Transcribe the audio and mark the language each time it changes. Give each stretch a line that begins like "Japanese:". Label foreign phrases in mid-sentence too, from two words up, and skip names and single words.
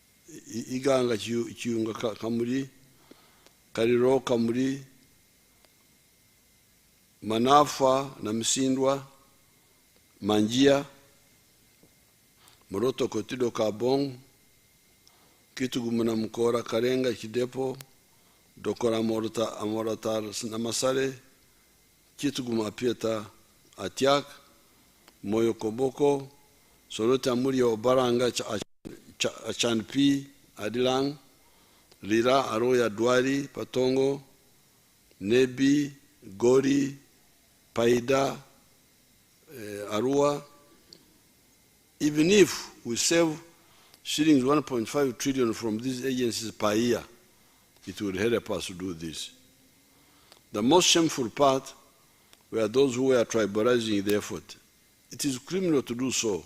English: iganga kiyunga kamuli, kariro kamuli, manafa na misindwa, manjia, moroto kotido kabong, kitugumu na mkora karenga kidepo, dokora amorata na masare, kitugumu apieta atiak, moyo koboko, sorote amuri obaranga achanpi adilang, lira aroya dwari patongo, nebi, gori, paida, arua. Even if we save shillings 1.5 trillion from these agencies per year, it would help us to do this. The most shameful part were those who were tribalizing the effort. It is criminal to do so.